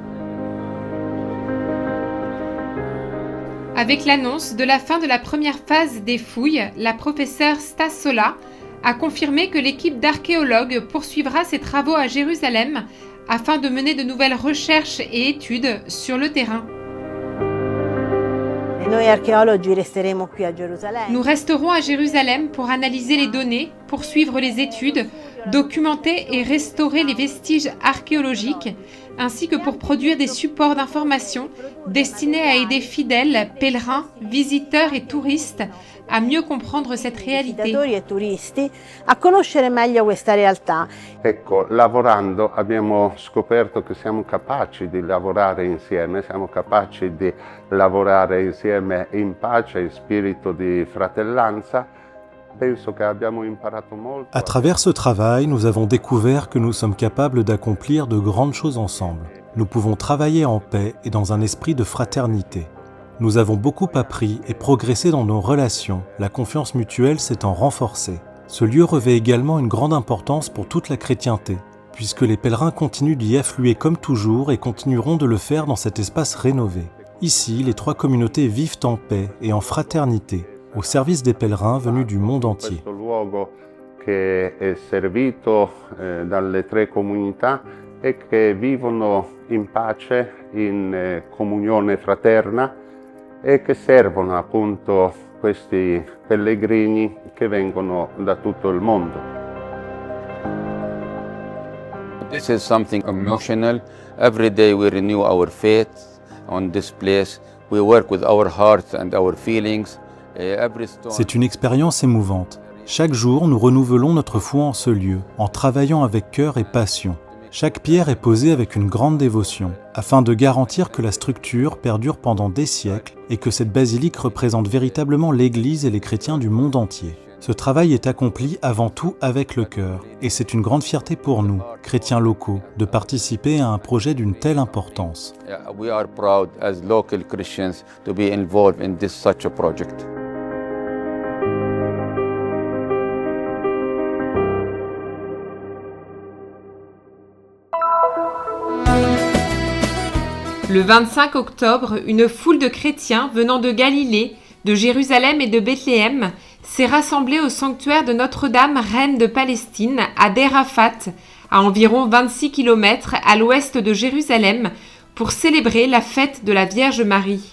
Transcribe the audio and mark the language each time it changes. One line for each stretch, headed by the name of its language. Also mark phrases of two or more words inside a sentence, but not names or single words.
French: Avec l'annonce de la fin de la première phase des fouilles, la professeure Stas Sola a confirmé que l'équipe d'archéologues poursuivra ses travaux à Jérusalem afin de mener de nouvelles recherches et études sur le terrain. Nous resterons à Jérusalem pour analyser les données, poursuivre les études, documenter et restaurer les vestiges archéologiques, ainsi que pour produire des supports d'information destinés à aider fidèles, pèlerins, visiteurs et touristes à mieux comprendre cette réalité.
Italian: Ecco, lavorando abbiamo scoperto che siamo capaci di lavorare insieme in pace, in spirito di fratellanza. Penso che abbiamo imparato molto.
French: À travers ce travail, nous avons découvert que nous sommes capables d'accomplir de grandes choses ensemble. Nous pouvons travailler en paix et dans un esprit de fraternité. Nous avons beaucoup appris et progressé dans nos relations. La confiance mutuelle s'étant renforcée. Ce lieu revêt également une grande importance pour toute la chrétienté, puisque les pèlerins continuent d'y affluer comme toujours et continueront de le faire dans cet espace rénové. Ici, les trois communautés vivent en paix et en fraternité, au service des pèlerins venus du monde entier.
Italian: Questo luogo che è servito dalle tre comunità e che vivono in pace, in comunione fraterna e che servono appunto questi pellegrini che vengono da tutto il mondo.
English: This is something emotional. Every day we renew our faith on this place. We work with our hearts and our feelings.
French: C'est une expérience émouvante. Chaque jour, nous renouvelons notre foi en ce lieu, en travaillant avec cœur et passion. Chaque pierre est posée avec une grande dévotion, afin de garantir que la structure perdure pendant des siècles et que cette basilique représente véritablement l'Église et les chrétiens du monde entier. Ce travail est accompli avant tout avec le cœur, et c'est une grande fierté pour nous, chrétiens locaux, de participer à un projet d'une telle importance.
English: We are proud as local Christians to be involved in such a project.
French: Le 25 octobre, une foule de chrétiens venant de Galilée, de Jérusalem et de Bethléem s'est rassemblée au sanctuaire de Notre-Dame, reine de Palestine, à Der Arafat, à environ 26 km à l'ouest de Jérusalem, pour célébrer la fête de la Vierge Marie.